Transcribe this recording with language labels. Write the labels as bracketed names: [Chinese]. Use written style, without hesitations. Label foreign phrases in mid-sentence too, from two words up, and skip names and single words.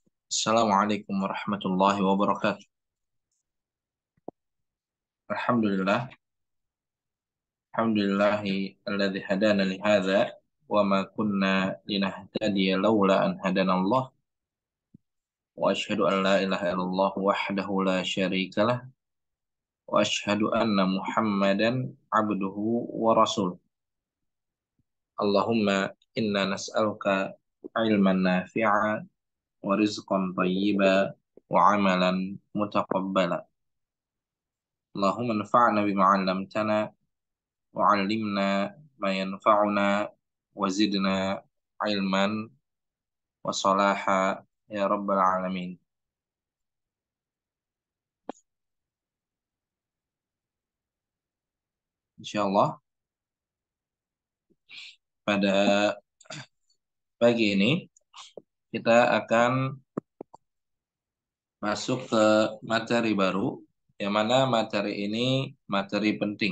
[Arabic] السلام عليكم ورحمة الله وبركاته. الحمد لله، الحمد لله الذي هدانا لهذا وما كنا لنهتدي لولا أن هدانا الله وأشهد أن لا إله إلا الله وحده لا شريك له وأشهد أن محمدا عبده ورسوله. اللهم إنا نسألك علما نافعا ورزقا طيبا وعملا متقبلا. اللهم انفعنا بما علمتنا وعلمنا ما ينفعنا وزدنا علما وصلاحا يا رب العالمين. [Indonesian] Insyaallah pada pagi ini kita akan masuk ke materi baru, yang mana materi ini materi penting.